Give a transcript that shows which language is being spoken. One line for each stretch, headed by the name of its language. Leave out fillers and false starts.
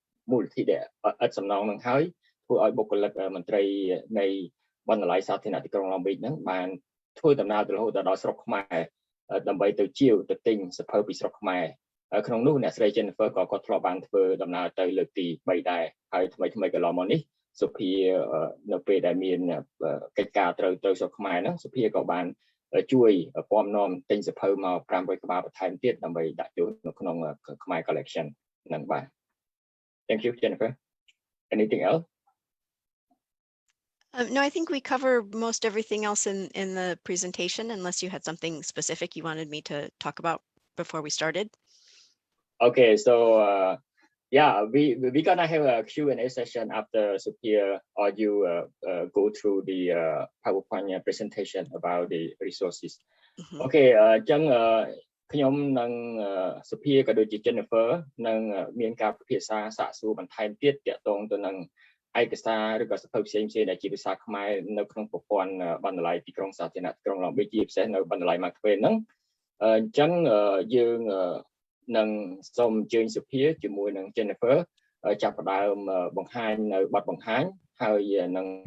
Khmer: មូលនិធិដែលឥតសំណងនឹងហើយធ្វើឲ្យបុគ្គលិកមន្ត្រីនៃបណ្ណាល័យសាធារណៈទីក្រុង Long Beach ហ្នឹងបានធ្វើដំណើរទៅរហូតដល់ស្រុកខ្មែរដើម្បីទៅជាវទៅទិញសៀវភៅពីស្រុកខ្មែរក្នុងនោះអ្នកស្រី Jennifer ក៏គាត់ធ្លាប់បានធ្វើដំណើរទៅលើកទី3ដែរហើយថ្មីកន្លងមកនេះសុភា នៅពេលដែលមានកិច្ចការត្រូវទៅស្រុកខ្មែរហ្នឹងសុភាក៏បានជួយពំនាំទិញសៀវភៅមក500ក្បាលបន្ថែមទៀតដើម្បីដាក់ចូលនៅក្នុងខ្មែរ collection ហ្នឹងបាទ
English: Thank you, Jennifer. Anything else? No, I think we cover most everything else in the presentation, unless you had something specific you wanted me to talk about before we started. Okay, so yeah, we're gonna have a Q&A session after Sophia or you go through the PowerPoint presentation about the resources.
Khmer: Okay, ចឹងខ្ញុំនិងសុភាក៏ដូចជា Jennifer នឹងមានការពិភាក្សាសាកសួរបន្ថែមទៀតទាក់ទងទៅនឹងឯកសារឬក៏សៀវភៅផ្សេងៗដែលជាភាសាខ្មែរនៅក្នុងប្រព័ន្ធបណ្ណាល័យទីក្រុងសាធារណៈក្រុង Long Beach ជាពិសេសនៅបណ្ណាល័យ Mark Twain ហ្នឹងអញ្ចឹងយើងនឹងសូមអញ្ជើញសុភាជាមួយនឹង Jennifer ចាប់ផ្ដើមបង្ហាញនៅបទបង្ហាញហើយនឹង